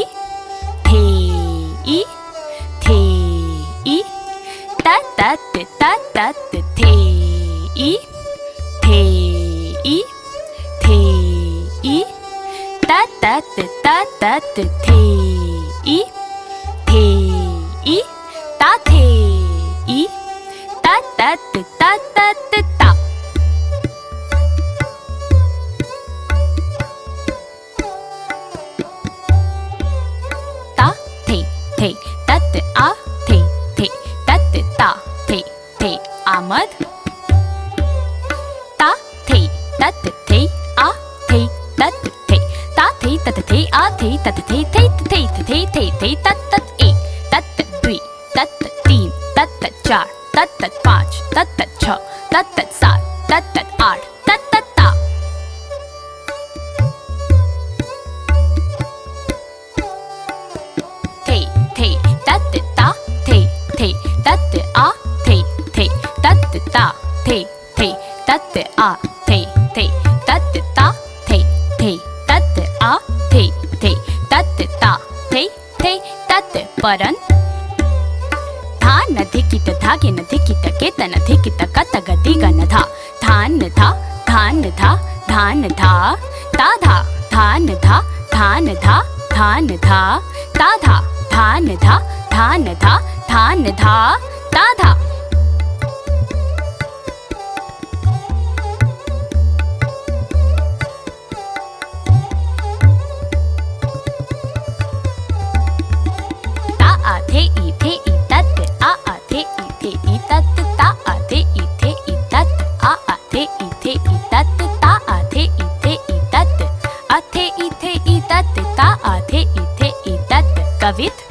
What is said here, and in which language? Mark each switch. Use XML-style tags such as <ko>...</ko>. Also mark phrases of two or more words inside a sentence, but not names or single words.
<hi>थे ई थे ई तत तत तत थे ई थे ई थे ई तत तत तत थे ई थे ई ता थे ई तत तत तत ता ता थे थे तत आ थे थे तत ता थे थे आमद ता थे तत थे आ थे तत थे ता थे तत थे आ थे तत थे थे थे थे थे थे तत तत एक तत द्वि तत तीन तत चार तत पाँच तत छः तत सात तत आठ तत ता थे थे तत ता थे थे तत आ थे थे तत ता थे थे तत आ थे थे तत ता थे थे तत आ थे थे तत ता थे थे तत परन था नधि किट धागे नधि किट केत नधि किट कत गति गन धा धान धा धान धा धान धा ता धा धान धा धान धा धान धा ता धा धान धा धान धा धान धा ता धा ता आ थे ई तत आ थे ई तत ता आ थे ई तत आ थे ई तत ता आ थे ई तत आ थे ई तत ता आ थे ई तत कवित</hi>